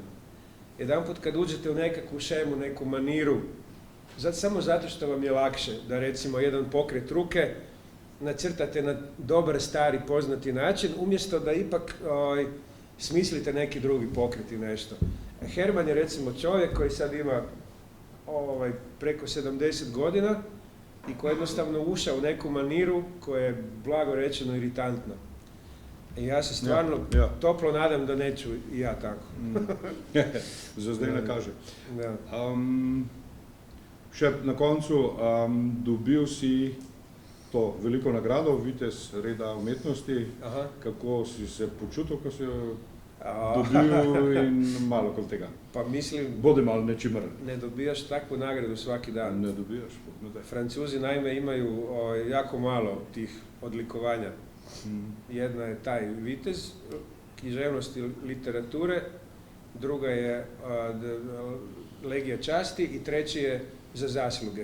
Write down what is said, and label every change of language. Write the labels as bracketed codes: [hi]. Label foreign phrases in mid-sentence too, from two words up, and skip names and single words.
[hr] Jedanput kad uđete u nekakvu šemu, neku maniru, samo zato što vam je lakše da recimo jedan pokret ruke nacrtate na dobar, stari, poznati način, umjesto da ipak smislite neki drugi pokret i nešto. Herman je recimo čovjek koji sad ima preko 70 godina i koji jednostavno ušao u neku maniru koja je blago rečeno iritantna. I ja se stvarno toplo nadam da neću i ja tako. [sl] Za zdaj ne kaže. Da. Še na koncu, dobil si to veliko nagrado, vitez reda umetnosti. Aha. Kako si se počutil, ko si jo dobil in malo kot tega? [hr] Pa mislim... [sl] Bodi malo nečimrn. [hr] Ne dobijaš takvu nagradu svaki dan. Ne dobijaš. Francuzi naime imaju jako malo tih odlikovanja. Jedna je taj vitez književnosti literature, druga je legija časti i treći je za zasluge.